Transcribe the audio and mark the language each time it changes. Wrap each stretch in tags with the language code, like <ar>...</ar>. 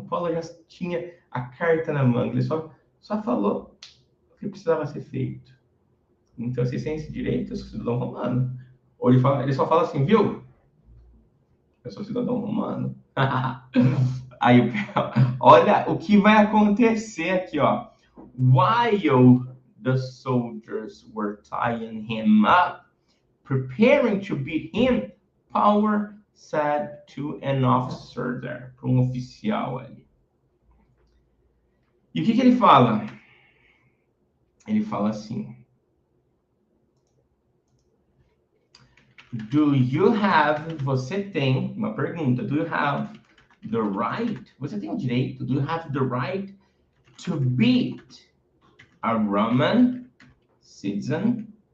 <pt>Paulo já tinha a carta na manga. Ele só falou o que precisava ser feito. Então, vocês têm esse direito, eu sou cidadão romano. Ou ele só fala assim, viu? Eu sou cidadão romano. Aí, olha o que vai acontecer aqui, ó.</pt> <en>While the soldiers were tying him up, preparing to beat him, Paul said to an officer there,</en> <pt>para um oficial ali. E o que ele fala? Ele fala assim:</pt> <en>Do you have?</en> <pt>Você tem uma pergunta.</pt> <en>Do you have the right?</en> <pt>Você tem o direito?</pt> <en>Do you have the right to beat a Roman citizen?</en>